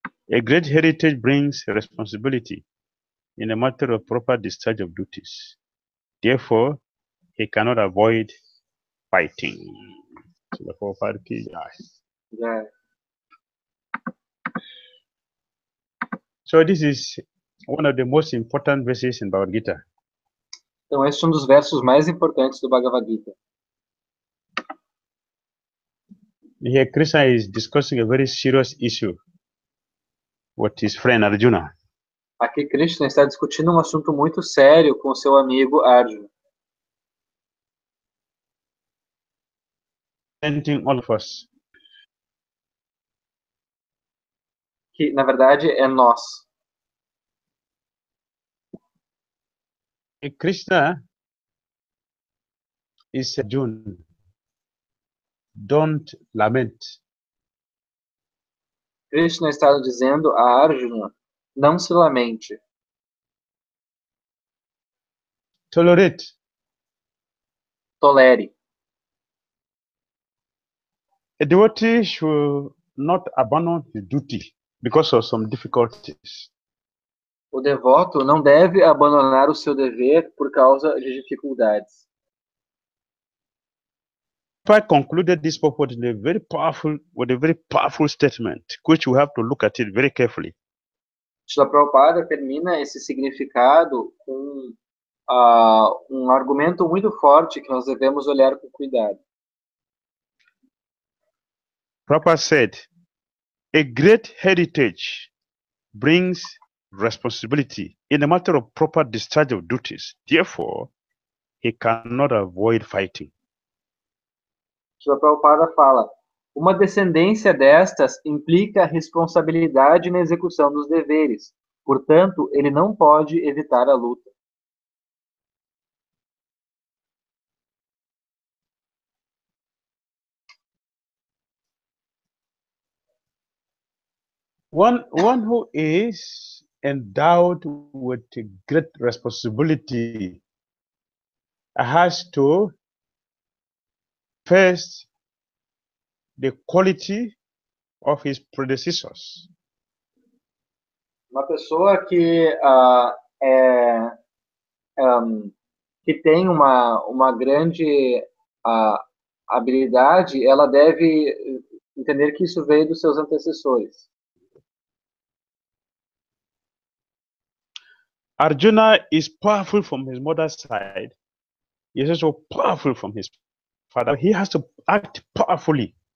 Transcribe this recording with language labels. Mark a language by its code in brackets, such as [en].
[en] A great heritage brings responsibility in a matter of proper discharge of duties. Therefore, he cannot avoid fighting. Yeah. So this is one of the most important verses in Bhagavad Gita. [pt] Então, este é um dos versos mais importantes do Bhagavad Gita. [en] Here Krishna is discussing a very serious issue with his friend Arjuna. [pt] Aqui Krishna está discutindo um assunto muito sério com seu amigo Arjuna. [en] Presenting all of us. [pt] Que, na verdade, é nós. [en] Krishna is Arjuna. Don't lament. [pt] Krishna está dizendo a Arjuna, não se lamente. [en] Tolerate. [pt] Tolere. [en] A devotee should not abandon his duty because of some difficulties. [pt] O devoto não deve abandonar o seu dever por causa de dificuldades. [en] I concluded this purport with a very powerful statement, which we have to look at it very carefully. [pt] Srila Prabhupada termina esse significado com um argumento muito forte que nós devemos olhar com cuidado. [en] Prabhupada said, a great heritage brings responsibility in the matter of proper discharge of duties. Therefore, he cannot avoid fighting. [pt] Srila Prabhupada fala, uma descendência destas implica responsabilidade na execução dos deveres. Portanto, ele não pode evitar a luta. [en] One who is endowed with great responsibility has to face the quality of his predecessors. [pt] Uma pessoa que tem uma grande habilidade, ela deve entender que isso veio dos seus antecessores. [en] Arjuna is powerful from his mother's side. He is also powerful from his father. He has to act powerfully.